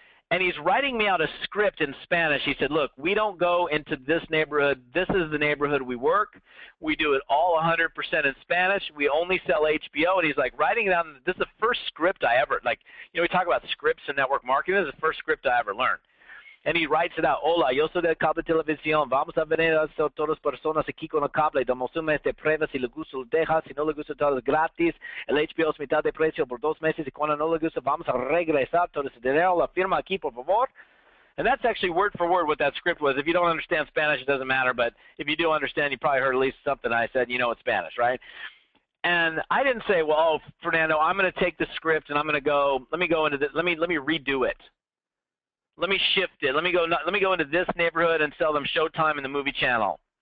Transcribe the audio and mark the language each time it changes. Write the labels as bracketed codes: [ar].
[en] And he's writing me out a script in Spanish. He said, look, we don't go into this neighborhood. This is the neighborhood we work. We do it all 100% in Spanish. We only sell HBO. And he's like writing it down. This is the first script I ever, we talk about scripts and network marketing. This is the first script I ever learned. And he writes it out. [es] Hola, yo soy de cable televisión. Vamos a venir a todas las personas aquí con el cable. Damos un mes de prueba. Si le gusta, lo deja. Si no le gusta, todo es gratis. El HBO es mitad de precio por 2 meses. Y cuando no le gusta, vamos a regresar todo ese dinero. La firma aquí, por favor. [en] And that's actually word for word what that script was. If you don't understand Spanish, it doesn't matter. But if you do understand, you probably heard at least something I said. It's Spanish, right? And I didn't say, well, Fernando, I'm going to take the script and I'm going to go. Let me go into this. Let me redo it. Let me shift it. Let me go into this neighborhood and sell them Showtime and the movie channel.